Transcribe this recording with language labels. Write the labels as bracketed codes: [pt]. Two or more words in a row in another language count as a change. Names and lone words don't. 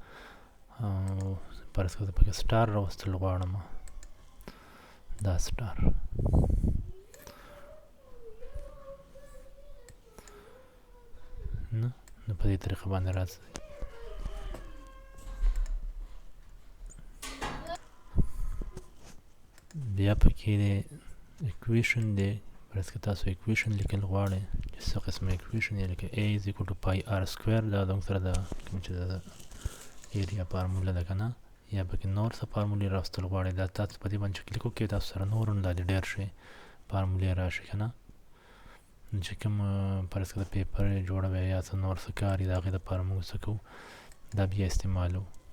[ps] فرض کړه زه پکې سټار راوستل غواړم دا سټار نه نو په دې طریقه باندې راځي بیا پکې دی اکویشن دی فرض کړه تاسو اکویشن لیکل غواړئ چې څه قسمه اکویشن یې لکه [en] A is equal to pi r square [ps] دا زموږ سره د کوم چې د [en] area formula [ps] ده که نه یا پکې نور څه فارمولې راوستل غواړئ دا تاسو په دې باندې چې کلیک وکړئ تاسو سره نور هم دا ډېر شي فارمولې راشي که نه چې کوم فرض کړه پیپر یې جوړوئ یا څه نور څه کار یې د هغې دپاره موږ څه کوو دا بیا استعمالوو